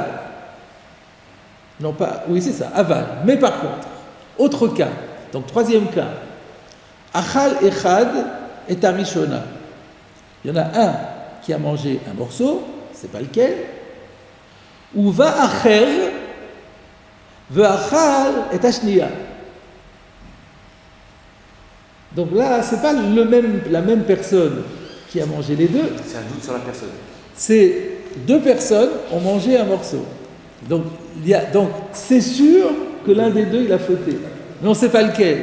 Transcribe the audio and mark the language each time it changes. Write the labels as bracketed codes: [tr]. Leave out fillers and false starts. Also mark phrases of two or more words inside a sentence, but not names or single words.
[fr] Non pas, oui c'est ça, aval. Mais par contre, autre cas, donc troisième cas, [he] אכל אחד את הראשונה. [fr] Il y en a un qui a mangé un morceau, c'est pas lequel, ou [he] ובא אחר ואכל את השנייה. [fr] Donc là, c'est pas la même personne qui a mangé les deux. C'est un doute sur la personne. C'est deux personnes ont mangé un morceau. Donc c'est sûr que l'un des deux il a fauté, mais on ne sait pas lequel.